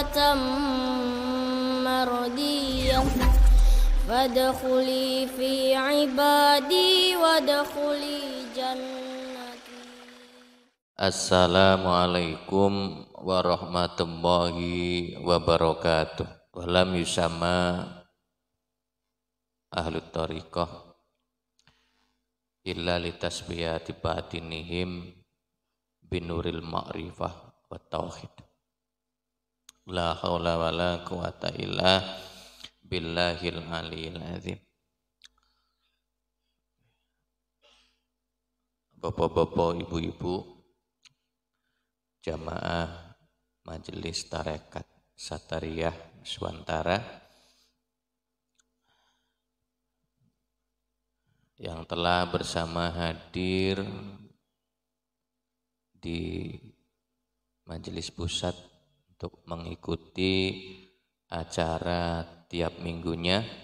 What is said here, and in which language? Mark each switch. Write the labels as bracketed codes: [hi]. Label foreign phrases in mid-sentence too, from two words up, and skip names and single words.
[ar] مرضية فادخلي في عبادي وادخلي جنتي. السلام عليكم ورحمة الله وبركاته. ولم يسم أهل طريقة إلا لتصبية باطنهم بنور المعرفة وتوحيد. لا حول ولا قوة إلا بالله العلي العظيم. [id] Bapak-bapak, ibu-ibu, jamaah Majelis Tarekat Satariyah Nuswantara yang telah bersama hadir di Majelis Pusat untuk mengikuti acara tiap minggunya.